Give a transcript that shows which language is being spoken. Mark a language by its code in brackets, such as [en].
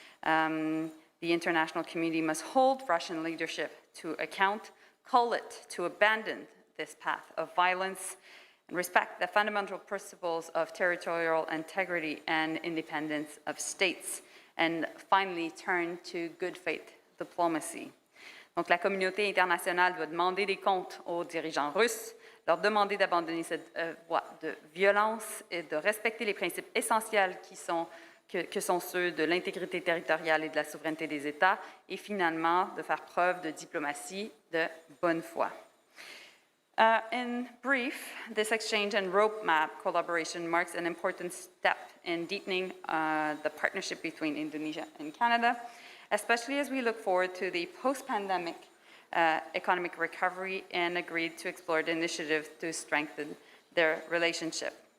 [en] The international community must hold Russian leadership to account, call it to abandon this path of violence, and respect the fundamental principles of territorial integrity and independence of states, and finally turn to good faith diplomacy. [fr] Donc la communauté internationale doit demander des comptes aux dirigeants russes, leur demander d'abandonner cette voie de violence et de respecter les principes essentiels que sont ceux de l'intégrité territoriale et de la souveraineté des États, et finalement de faire preuve de diplomatie de bonne foi. [en] In brief, this exchange and roadmap collaboration marks an important step in deepening the partnership between Indonesia and Canada, especially as we look forward to the post-pandemic economic recovery and agreed to explore the initiative to strengthen their relationship.